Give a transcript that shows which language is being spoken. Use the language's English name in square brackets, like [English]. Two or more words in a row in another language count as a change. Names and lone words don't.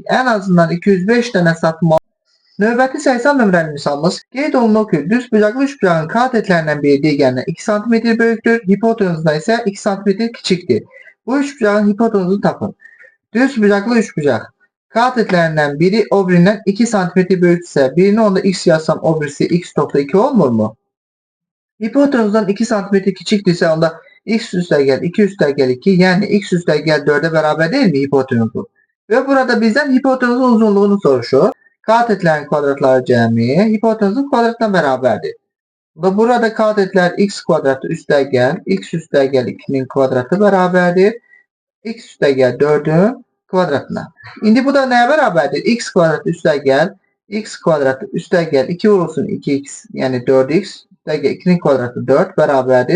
[Azerbaijani] En azından 205 dənə satmalıyıq. Növbəti 80 nömrəli misalımız qeyd olunur ki, düz bucaqlı üçbucağın katetlərindən biri digərinə 2 cm böyükdür, hipotenuzda isə 2 cm kiçikdir. Bu üçbucağın hipotenuzunu tapın. Düz bucaqlı üçbucaq. [Turkish] Katetlerinden biri o birinden 2 cm büyükse birini onda x yazsam o birisi x.2 olmur mu? Hipotenuzdan 2 cm küçükse onda x üstəgəl 2 üstəgəl 2 yani x üstəgəl 4'e beraber değil mi hipotenuzu? Ve burada bizden hipotenuzun uzunluğunu soruşur. [Azerbaijani] Katetlerin kvadratları cəmi hipotenuzun kvadratına beraberdir. Ve burada katetler x kvadratı üstəgəl x üstəgəl 2'nin kvadratı beraberdir. X üstəgəl 4'ün kvadratına. İndi bu da neye beraberdir? X kvadratı üstəgəl x kvadratı üstəgəl 2 vurulsun 2x yani 4x üstəgəl 2'nin kvadratı 4 beraberdir.